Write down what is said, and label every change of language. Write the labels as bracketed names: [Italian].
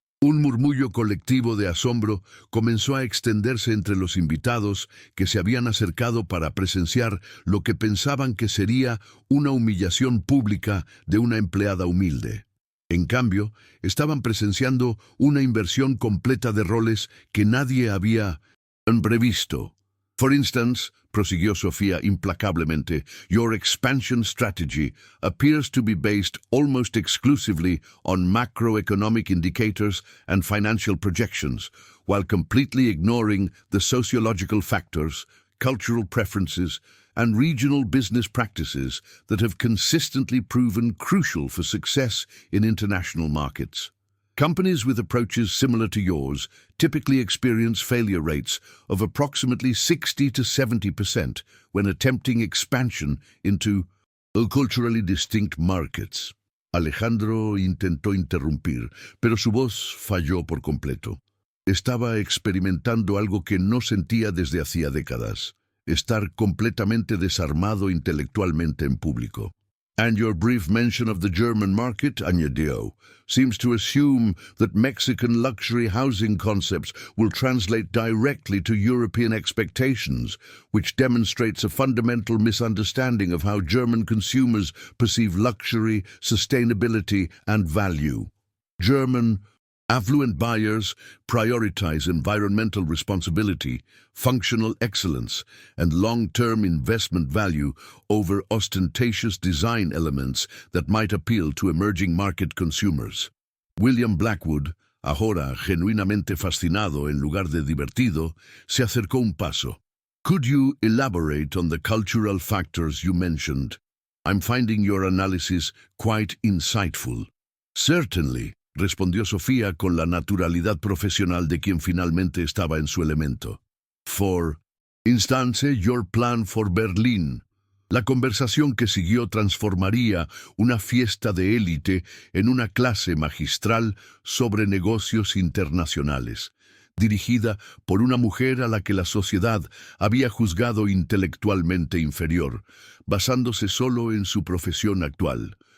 [Spanish] Un murmullo colectivo de asombro comenzó a extenderse entre los invitados que se habían acercado para presenciar lo que pensaban que sería una humillación pública de una empleada humilde. En cambio, estaban presenciando una inversión completa de roles que nadie había previsto. [English] "For instance", [Spanish] prosiguió Sofía implacablemente, [English] "your expansion strategy appears to be based almost exclusively on macroeconomic indicators and financial projections, while completely ignoring the sociological factors, cultural preferences, and regional business practices that have consistently proven crucial for success in international markets. Companies with approaches similar to yours typically experience failure rates of approximately 60 to 70% when attempting expansion into culturally distinct markets." [Spanish] Alejandro intentó interrumpir, pero su voz falló por completo. Estaba experimentando algo que no sentía desde hacía décadas: estar completamente desarmado intelectualmente en público. [English] And your brief mention of the German market, añadió, seems to assume that Mexican luxury housing concepts will translate directly to European expectations, which demonstrates a fundamental misunderstanding of how German consumers perceive luxury, sustainability, and value. German affluent buyers prioritize environmental responsibility, functional excellence, and long-term investment value over ostentatious design elements that might appeal to emerging market consumers. [Spanish] William Blackwood, ahora genuinamente fascinado en lugar de divertido, se acercó un paso. [English] Could you elaborate on the cultural factors you mentioned? I'm finding your analysis quite insightful. [Spanish] Certainly, respondió Sofía con la naturalidad profesional de quien finalmente estaba en su elemento. [English] For instance, your plan for Berlin. [Spanish] La conversación que siguió transformaría una fiesta de élite en una clase magistral sobre negocios internacionales, dirigida por una mujer a la que la sociedad había juzgado intelectualmente inferior, basándose solo en su profesión actual.